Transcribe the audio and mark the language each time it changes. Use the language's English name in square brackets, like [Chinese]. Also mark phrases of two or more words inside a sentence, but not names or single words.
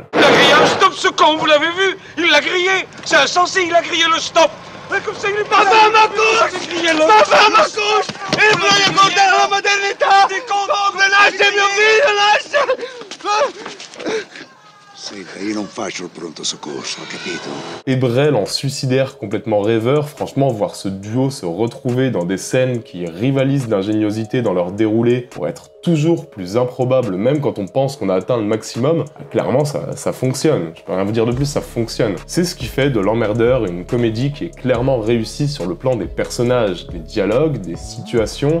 [French] Il a grillé un stop ce con, vous l'avez vu? Il l'a grillé. C'est insensé, il a grillé le stop. Mais comme ça il est pas là. Ma couche. Ma couche. Et vous l'avez compté à la modernité. Des comptes de lâche, c'est mieux. [Italian] Senta, io non faccio il pronto soccorso, capito? [French] Et Brel en suicidaire complètement rêveur, franchement, voir ce duo se retrouver dans des scènes qui rivalisent d'ingéniosité dans leur déroulé pour être toujours plus improbable, même quand on pense qu'on a atteint le maximum, clairement ça fonctionne. Je peux rien vous dire de plus, ça fonctionne. C'est ce qui fait de L'Emmerdeur une comédie qui est clairement réussie sur le plan des personnages, des dialogues, des situations.